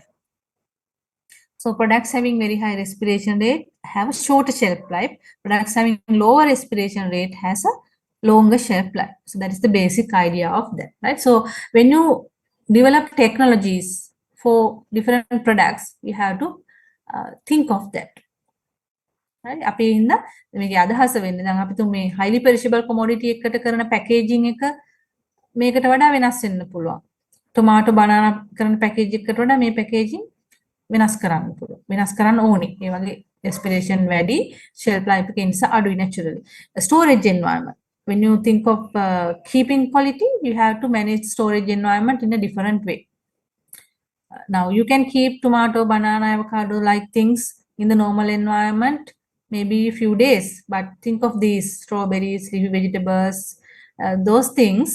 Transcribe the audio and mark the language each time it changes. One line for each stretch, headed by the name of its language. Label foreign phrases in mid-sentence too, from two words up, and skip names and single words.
English: So products having very high respiration rate have a shorter shelf life. Products having lower respiration rate has a longer shelf life. So that is the basic idea of that, right? So when you develop technologies for different products, you have to think of that. Right?
Sinhala: අපි ඉන්න මේකේ අදහස වෙන්නේ දැන් අපි තුමේ
English: highly perishable commodity
Sinhala: එකකට කරන packaging එක මේකට වඩා වෙනස් වෙන්න පුළුවන්.
English: tomato banana
Sinhala: කරන package එකකට වඩා මේ packaging වෙනස් කරන්න පුළුවන්. වෙනස් කරන්න ඕනේ. ඒ වගේ respiration වැඩි,
English: shelf life
Sinhala: එක නිසා අඩුයි naturally.
English: Storage environment. When you think of keeping quality, you have to manage storage environment in a different way. Now you can keep tomato, banana, avocado like things in the normal environment maybe a few days, but think of these strawberries, leafy vegetables, those things.